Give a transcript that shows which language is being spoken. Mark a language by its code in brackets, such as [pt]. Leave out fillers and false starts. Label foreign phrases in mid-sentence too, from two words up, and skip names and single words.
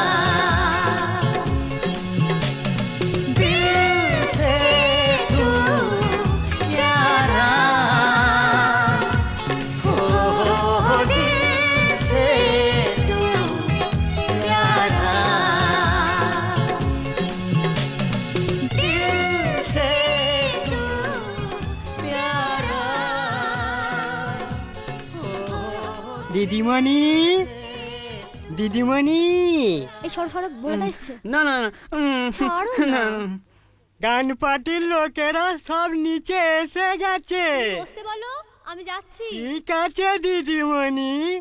[hi] दिल से तू प्यारा हो, दिल से तू प्यारा। दिल से तू प्यारा हो। [bn] দিদিমণি দিদিমণি এই সরফরাক বলে এসছে না না না ছাড়ো না। গান পার্টির লোকেরা সব নিচে এসে গেছে। বসতে বলো, আমি যাচ্ছি। ঠিক আছে দিদিমণি।